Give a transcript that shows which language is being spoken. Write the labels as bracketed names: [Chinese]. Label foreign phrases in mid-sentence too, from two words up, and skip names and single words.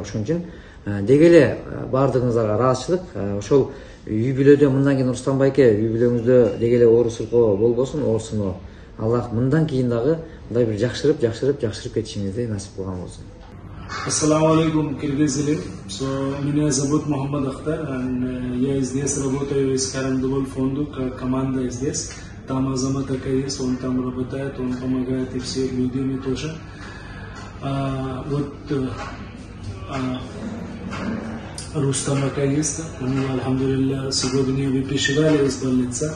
[Kyrgyz] Ошон үчүн деги эле баардыгыңыздарга ыраазычылык. Ошол үй бүлөдө мындан кийин Рустам байке, үй бүлөңүздө деги эле оору сыркоо болбосун, оорсуну. Аллах мындан кийин дагы мындай бир жакшырып кетишиңизди насип кылган болсун. [Arabic] Ассаламу алейкум, киргизили. [Russian] Меня зовут Мухаммад Ахтар. Я здесь работаю из Кайрымдуу Бол фонду, команда здесь. Там Азамат Ака есть, он там работает, он помогает и всеми людьми тоже. Рустам Ака есть, они, альхамдулилля, сегодня выписали из больницы.